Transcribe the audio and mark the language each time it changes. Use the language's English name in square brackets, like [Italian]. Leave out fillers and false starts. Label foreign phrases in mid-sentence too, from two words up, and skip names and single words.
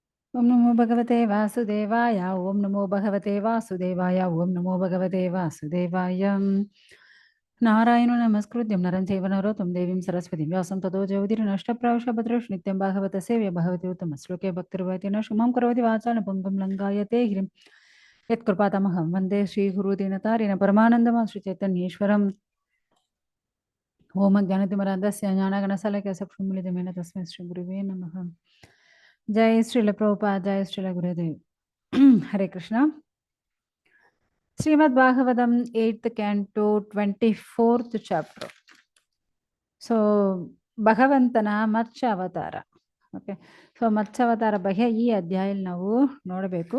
[Sanskrit] ಓಂ ನಮೋ ಭಗವತೆ ವಾಸುದೇವಾಯ ಓಂ ನಮೋ ಭಗವತೆ ವಾಸುದೇವಾಯ ಓಂ ನಮೋ ಭಗವತೆ ವಾಸುದೇವಾಯ ನಾರಾಯಣ ನಮಸ್ಕೃತ್ಯಂ ನರಂ ಚೈವ ನರೋತ್ತಮಂ ದೇವೀಂ ಸರಸ್ವತಿಂ ವ್ಯಾಸಂ ತतो ಜಯೌದಿರ್ನಷ್ಟಪ್ರಾವಶ ಭದ್ರೇಷು ನಿತ್ಯಂ ಭಾಗವತ ಸೇವ್ಯ ಭಗವತಿ ಉತ್ತಮ ಶ್ಲೋಕೆ ಭಕ್ತಿರ್ಭವತಿ ನ ಶುಮಾಂ ಕರೋತಿ ವಾಚಾನ ಪಂಗುಂ ಲಂಘಾಯತೆ ಗಿರಿಂ ಯತ್ಕೃಪಾತಮಹಂ ವಂದೇ ಶ್ರೀಗುರುದೀನತಾರಿಣ ಪರಮಾನಂದಮಾಶ್ರಿ ಚೈತನ್ಯೇಶ್ವರಂ ಓಂ ಅಜ್ಞಾನತಿಮಿರಾಂಧಸ್ಯ ಜ್ಞಾನಗಣಸಾಲಕ್ಯ ಚಕ್ಷುರ್ಮಿಲಿತಮೇನ ತಸ್ಮೈ ಶ್ರೀ ಗುರುವೇ ನಮಃ. ಜೈ ಶ್ರೀಲ ಪ್ರಭುಪಾದ ಜೈ ಶ್ರೀಲ ಗುರುದೇವ್. [English] ಹರೇ ಕೃಷ್ಣ. ಶ್ರೀಮದ್ ಭಾಗವತಂ 8th canto 24th chapter. [Kannada] ಸೊ ಭಗವಂತನ ಮತ್ಸ್ಯ ಅವತಾರ. ಓಕೆ, ಸೊ ಮತ್ಸ್ಯ ಅವತಾರ ಬಗ್ಗೆ ಈ ಅಧ್ಯಾಯಲ್ಲಿ ನಾವು ನೋಡಬೇಕು.